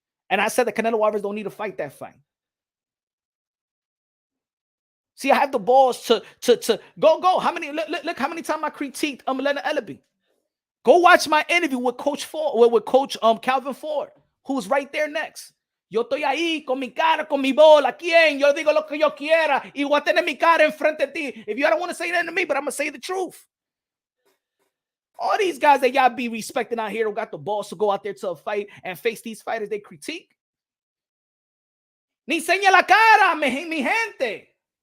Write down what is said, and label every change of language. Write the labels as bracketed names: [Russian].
[English] And I said that Canelo Alvarez don't need to fight that fight. See, I have the balls to go. How many look how many times I critiqued Leonard Ellaby. Go watch my interview with Coach Calvin Ford, who's right there next. [Spanish] Yo estoy ahí con mi cara, con mi bola. ¿Quién? Yo digo lo que yo quiera y voy a tener mi cara enfrente de ti. [English] If you don't want to say that to me, but I'm going to say the truth. All these guys that y'all be respecting out here who got the balls to go out there to a fight and face these fighters they critique. [Spanish] Ni enseña la cara, mi gente.